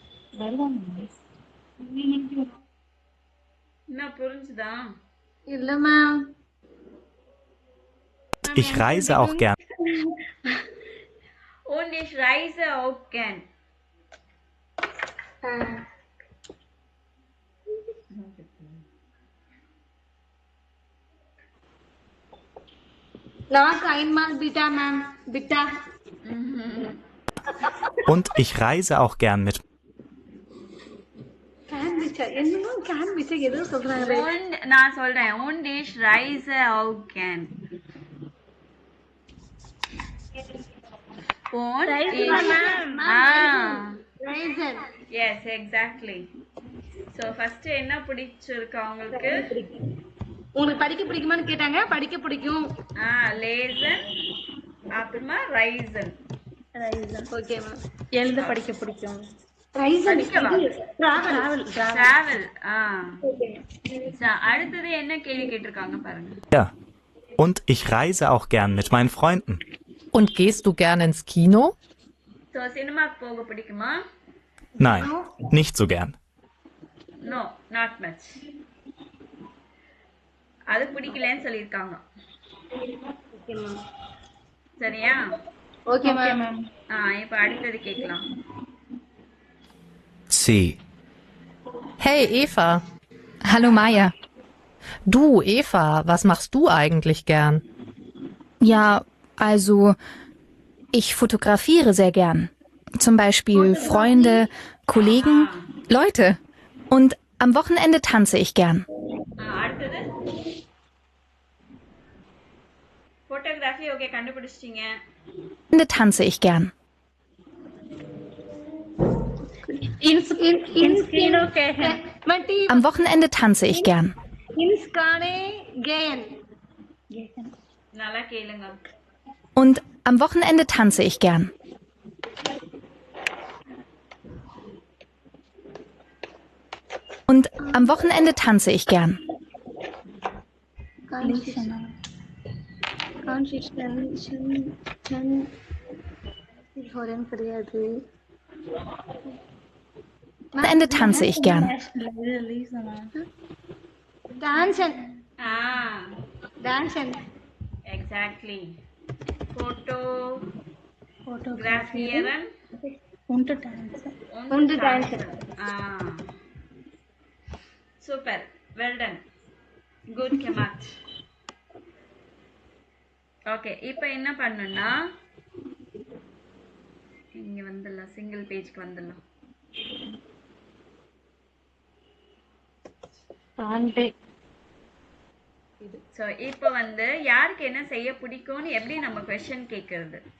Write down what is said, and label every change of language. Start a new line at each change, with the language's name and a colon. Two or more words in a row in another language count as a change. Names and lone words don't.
Tamil: என்ன புரிஞ்சுதா? இல்ல மேம்.
German: Ich reise auch gern. Und ich reise auch gern. Noch einmal bitte, Ma'am. Bitte. Und ich reise auch gern mit. Can bitte.
Tamil: என்னமோ
German: can bitte
Tamil: ஏதோ சொல்றாங்களே. Und நான் சொல்றேன்.
German: Und ich reise auch gern. Und ich, Reisen.
English: yes, exactly. So first
Tamil: என்ன பிடிச்சிருக்கு உங்களுக்கு? உங்களுக்கு படிக்க பிடிக்குமான்னு கேட்டாங்க. படிக்க பிடிக்கும்.
German: lesen அப்புறமா reisen.
English: ஓகே மேம்.
Tamil: எழுத படிக்க பிடிக்கும்.
German: Reisen.
English: டிராவல் travel.
Tamil: அடுத்தது என்ன கேள்வி கேட்டிருக்காங்க பாருங்க.
German: Ja. Und ich reise auch gern mit meinen Freunden. Und gehst du gern ins Kino?
Tamil: So சினிமாக்கு போக பிடிக்குமா?
German: Nein, nicht so gern.
English: No, not much.
Tamil: அது பிடிக்கலன்னு சொல்லியிருக்காங்க. சரியா?
English: ஓகே மேம்.
Tamil: இப்ப அடுத்தது கேட்கலாம்.
English: C. Hey Eva.
German: Hallo Maya. Du Eva, was machst du eigentlich gern? Ja, also ich fotografiere sehr gern. Zum Beispiel Freunde, Kollegen, Leute. Und am Wochenende tanze ich gern.
Tamil: அடுத்தது போட்டோகிராஃபி ஓகே கண்டுபிடிச்சிட்டீங்க.
German: Wochenende tanze ich gern. Am Wochenende tanze ich gern. இன்ஸ்கானே கேன்.
Tamil: நல்லா கேளுங்க.
German: Und am Wochenende tanze ich gern. Und am Wochenende tanze ich gern.
Tamil: கிடையாது.
German: Wochenende tanze ich gern. டான்சன். Ah, டான்சன்.
English: exactly.
German: Fotografieren und டான்ஸ். Und tanzen. Super.
English: Well done.
German: Good gemacht.
Tamil: ஓகே இப்போ என்ன பண்ணணும்னா இங்க வந்துடலாம்,
English: single pageக்கு
Tamil: வந்துடலாம். ஸோ இப்போ வந்து யாருக்கு என்ன செய்ய பிடிக்கும்னு எப்படி நம்ம கொஸ்டின் கேட்கறது?